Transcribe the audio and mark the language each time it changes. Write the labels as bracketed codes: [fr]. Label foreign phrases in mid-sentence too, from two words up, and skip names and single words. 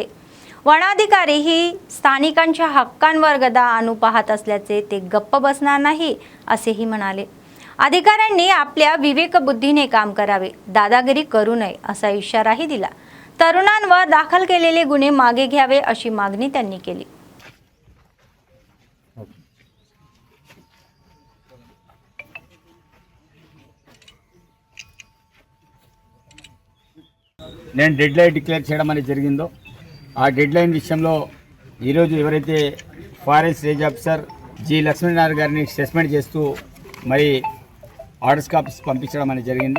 [mr] वनाधिकारी ही स्थानिकांच्या हक्कांवर गदा आणू पाहत असल्याचे ते गप्प बसणार नाही असेही म्हणाले. अधिकाऱ्यांनी आपल्या विवेकबुद्धीने काम करावे, दादागिरी करू नये असा इशाराही दिला. तरुणांवर दाखल केलेले गुन्हे मागे घ्यावे अशी मागणी त्यांनी केली. [te] నేను [en] dead line declare [te] చేయడం అనేది జరిగిందో ఆ [en] dead line [te] విషయంలో ఈరోజు ఎవరైతే [en] forest range officer [te] జి లక్ష్మీనారాయణ గారిని సస్పెండ్ చేస్తూ మరి [en] orders copies [te] పంపించడం అనేది జరిగింది.